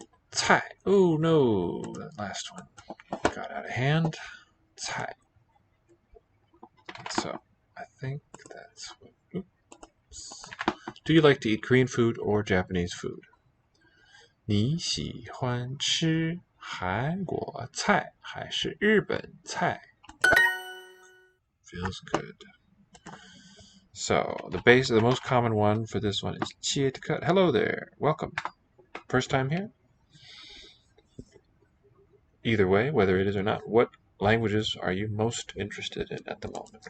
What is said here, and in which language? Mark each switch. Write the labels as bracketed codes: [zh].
[en] Cai. Oh no, that last one got out of hand. Cai. So, I think that's what. Oops. Do you like to eat Korean food or Japanese food? [zh] 你喜欢吃韩国菜还是日本菜? [en] Feels good. So, the most common one for this one is chia to cut. Hello there. Welcome. First time here? Either way, whether it is or not, what languages are you most interested in at the moment?